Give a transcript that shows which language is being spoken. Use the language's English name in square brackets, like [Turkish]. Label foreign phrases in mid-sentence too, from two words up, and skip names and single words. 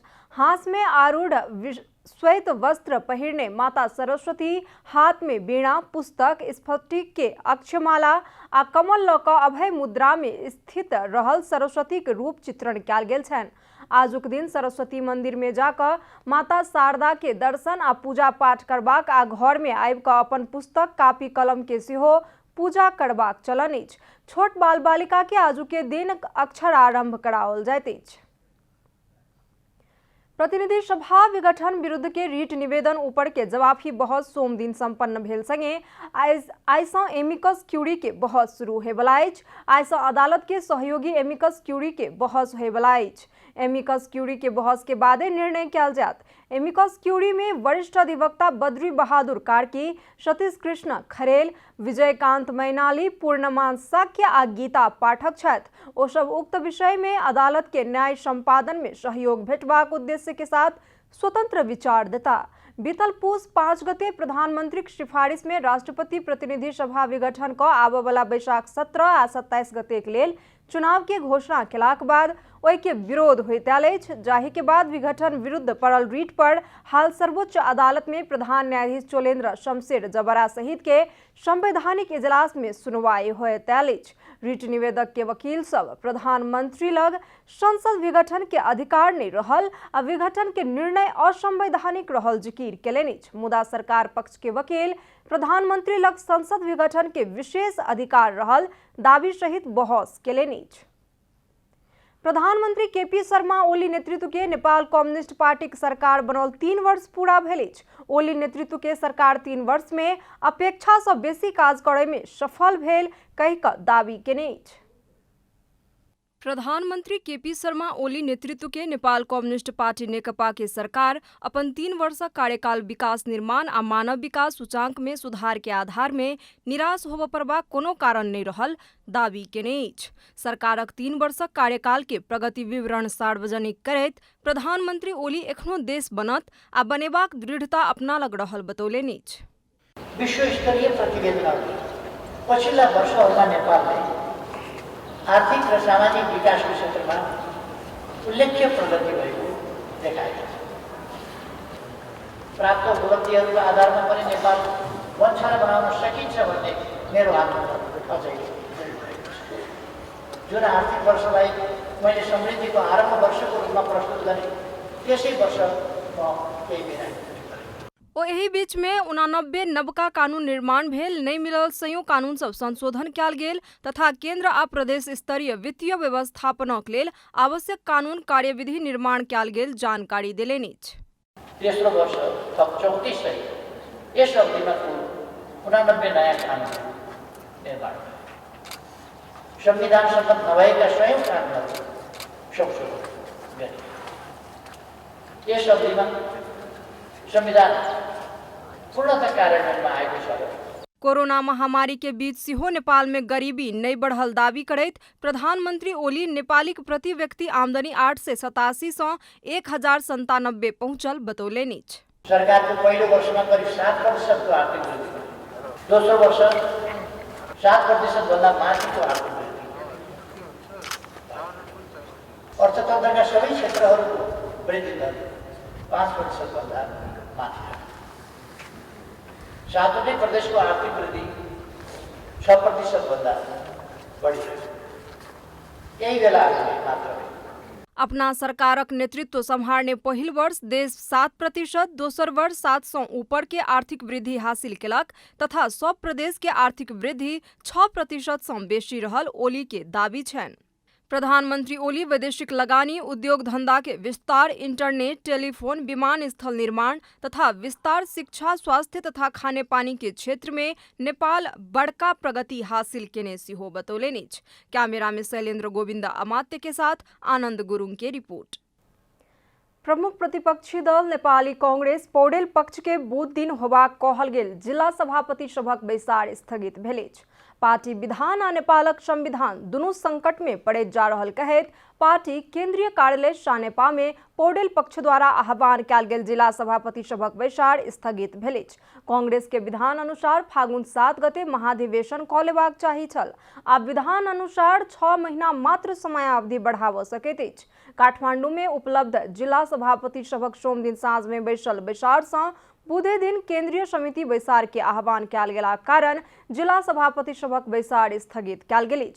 [Maithili] हाथ में आरूढ़ श्वेत वस्त्र पहिरने माता सरस्वती हाथ में वीणा, पुस्तक, स्फटिक के अक्षमाला आ कमल लऽ कऽ अभय मुद्रा में स्थित रहल सरस्वती के रूप चित्रण कयल गेल छनि। आजुक दिन सरस्वती मंदिर में जाकर माता शारदा के दर्शन आ पूजा पाठ करबाक आ घर में आबि कऽ अपन पुस्तक, कापी, कलम के सेहो पूजा करबाक चलन अछि। छोट बाल बालिका के आजु के दिन अक्षर आरंभ कराओल जाइत अछि। प्रतिनिधि सभा विघटन विरुद्ध के रीट निवेदन ऊपर के जवाबी बहस सोम दिन संपन्न भेल संगे आइ सँ [Latin] amicus curiae [Maithili] के बहस शुरू होयवला अछि। आइ सँ अदालत के सहयोगी [Latin] amicus curiae [Maithili] के बहस होयवला अछि। [Latin] amicus curiae [Maithili] के बहस के बादे निर्णय कयल जायत। [Latin] amicus curiae [Maithili] में वरिष्ठ अधिवक्ता बद्री बहादुर कार्की, सतीश कृष्ण खरेल, विजयकांत मैनाली, पूर्णमान साक्य आ गीता पाठक छथि। ओ सब उक्त विषय में अदालत के न्याय संपादन में सहयोग भेटबाक उद्देश्य के साथ स्वतंत्र विचार देता। बीतल पूस 5 गते प्रधानमंत्री के सिफारिश में राष्ट्रपति प्रतिनिधि सभा विघटन कऽ आबय वाला बैसाख 17 आ 27 गते के लेल चुनाव के घोषणा केलाक बाद ओहि के विरोध होइत आयल अछि। जाहि के बाद विघटन विरुद्ध पड़ल रीट पर हाल सर्वोच्च अदालत में प्रधान न्यायाधीश चोलेन्द्र शमशेर जबरा सहित के संवैधानिक इजलास में सुनवाई होइत आयल अछि। रीट निवेदक के वकील सब प्रधानमंत्री लग संसद विघटन के अधिकार नहीं रहल आ विघटन के निर्णय असंवैधानिक रहल जिकिर केलनि अछि। मुदा सरकार पक्ष के वकील प्रधानमंत्री लग संसद विघटन के विशेष अधिकार रहल दावी सहित बहस केलनि अछि। प्रधानमंत्री केपी शर्मा ओली नेतृत्व के नेपाल कम्युनिस्ट पार्टी के सरकार बनल 3 वर्ष पूरा भेल अछि। ओली नेतृत्व के सरकार 3 वर्ष में अपेक्षा सँ बेसी काज करय में सफल भेल कहि कऽ दावी केने अछि। प्रधानमंत्री केपी शर्मा ओली नेतृत्व के नेपाल कम्युनिस्ट पार्टी नेकपा के सरकार अपन 3 वर्षक कार्यकाल विकास निर्माण आ मानव विकास सूचांक में सुधार के आधार में निराश होबय पड़बाक कोनो कारण नहीं रहल दावी केने अछि। सरकारक 3 वर्षक कार्यकाल के प्रगति विवरण सार्वजनिक करैत प्रधानमंत्री ओली एखनो देश बनत आ बनेबाक दृढ़ता अपना लग रहल बतौलनि अछि। [Nepali] विश्व स्तरीय प्रतिवेदन पछिल्ला वर्षहरूमा नेपालले आर्थिक र सामाजिक विकासको क्षेत्रमा उल्लेख्य प्रगति भएको देखाएको छ। प्राप्त उपलब्धिहरूको आधारमा पनि नेपाल वञ्चना बनाउन सकिन्छ भन्ने मेरो आत्मविश्वास अझै भएको छ। जुन आर्थिक वर्षलाई मैले समृद्धिको आरम्भ वर्षको रूपमा प्रस्तुत गरेँ, त्यसै वर्ष म केही बिरामी [Maithili] ओ एही बीच में 89 नवका कानून निर्माण भेल, नहीं मिलल संयुक्त कानून सब संशोधन कयल गेल तथा केंद्र आ प्रदेश स्तरीय वित्तीय व्यवस्थापनक लेल आवश्यक कानून कार्यविधि निर्माण कयल गेल जानकारी देलनि अछि। [Nepali] तेस्रो वर्ष थप 34 सहित यस अवधिमा कुल 89 नयाँ कानुन निर्माण भयो। संविधान सम्मत नभएका स्वयं कानुनहरू संशोधन गरियो। यस अवधिमा संविधान पूर्णतः कार्यान्वयनमा आएको छ। [Maithili] कोरोना महामारी के बीच सिहो नेपाल में गरीबी नहीं बढ़ल दावी करैत प्रधानमंत्री ओली नेपाली प्रति व्यक्ति आमदनी 887 से 1097 पहुंचल बतौलेनी। [Nepali] सरकारको पहिलो वर्षमा करिब 7% को आर्थिक वृद्धि भयो। दोस्रो वर्ष 7% भन्दा माथिको आर्थिक वृद्धि। अर्थतन्त्रका सबै क्षेत्रहरूको वृद्धि दर 5% भन्दा माथि। सातवटै प्रदेशको आर्थिक वृद्धि 6% भन्दा बढी रह्यो। यही बेला मात्र [Maithili] अपना सरकारक नेतृत्व संभालने पहिल वर्ष देश 7%, दोसर वर्ष 700 ऊपर के आर्थिक वृद्धि हासिल केलक तथा सब प्रदेश के आर्थिक वृद्धि 6% से बेसी रहल ओली के दावी छन्। प्रधानमंत्री ओली वैदेशिक लगानी, उद्योग धंधा के विस्तार, इंटरनेट, टेलीफोन, विमानस्थल निर्माण तथा विस्तार, शिक्षा, स्वास्थ्य तथा खाने पानी के क्षेत्र में नेपाल बड़का प्रगति हासिल केने सिहो बतौलेनी। कैमरा में शैलेन्द्र गोविंद अमात्य के साथ आनंद गुरुङ के रिपोर्ट। प्रमुख प्रतिपक्षी दल नेपाली कांग्रेस पौडेल पक्ष के बुध दिन होबाक कहल गेल जिला सभापति सभक बैसार स्थगित भेलैछ। पार्टी विधान आ नेपालक संविधान दुनू संकट में पड़े जा रहल कहैत पार्टी केंद्रीय कार्यालय सानेपा में पौडेल पक्ष द्वारा आह्वान कयल गेल जिला सभापति सभक बैसार स्थगित भेलैछ। कांग्रेस के विधान अनुसार फागुन 7 गते महाधिवेशन क लेबाक चाही छल। आब विधान अनुसार 6 महीना मात्र समयावधि बढ़ाव सकैत अछि। काठमांडू में उपलब्ध जिला सभापति सभक सोम दिन साँझ में बैसल बैसार सँ बुधे दिन केंद्रीय समिति बैसार के आह्वान कयल गेलाक कारण जिला सभापति सभक बैसार स्थगित कयल गेल अछि।